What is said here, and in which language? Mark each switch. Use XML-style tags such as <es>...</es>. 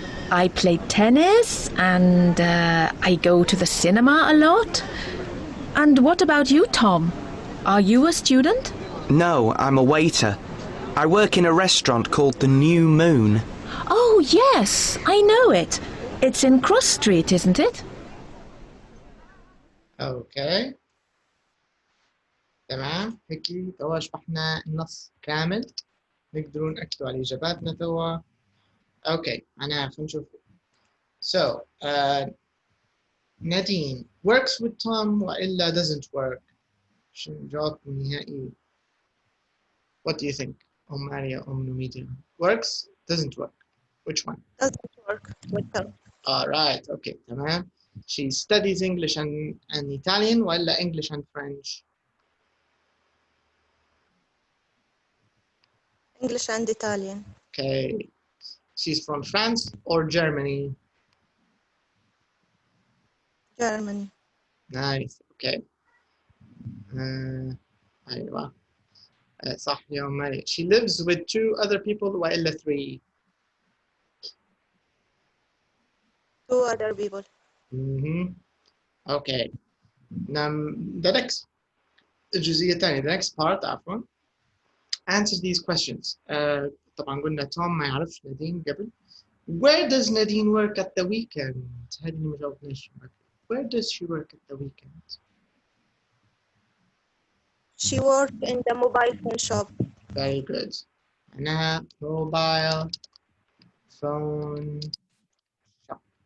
<en>I play tennis and I go to the cinema a lot. And what about you, Tom? Are you a student? No, I'm a waiter. I work in a restaurant called the New Moon. Oh, yes, I know it. It's in Cross Street, isn't it?</en> <ar>اوكي تمام، هيك توا شرحنا النص كامل، نقدروا نأكدوا على اجاباتنا توا. اوكي معناها خلينا نشوف.</ar> <en>So Nadine works with Tom وإلا doesn't work.</en> <ar>شنو الجواب النهائي؟</ar> <en>What do you think? Maria, Numidia. Works, doesn't work. Which one? Doesn't work with Tom. All right, okay, تمام. She studies English and Italian ولا English and French? English and Italian. Okay. She's from France or Germany? Germany. Nice, okay.</en> <ar>أيوة. صح يا ماري.</ar> <en>She lives with 2 other people وإلا 3? 2 other people. Okay. Now the next</en> <ar>الجزئية الثانية,</ar> <en>the next part عفوا. Answer these questions.</en> <ar>طبعا قلنا توم ما يعرفش نادين قبل.</ar> <en>Where does Nadine work at the weekend?</en> <ar>هذه اللي ما جاوبناش.</ar> <en>Where does she work at the weekend? She worked in the mobile phone shop. Very good. معناها mobile phone shop.</en>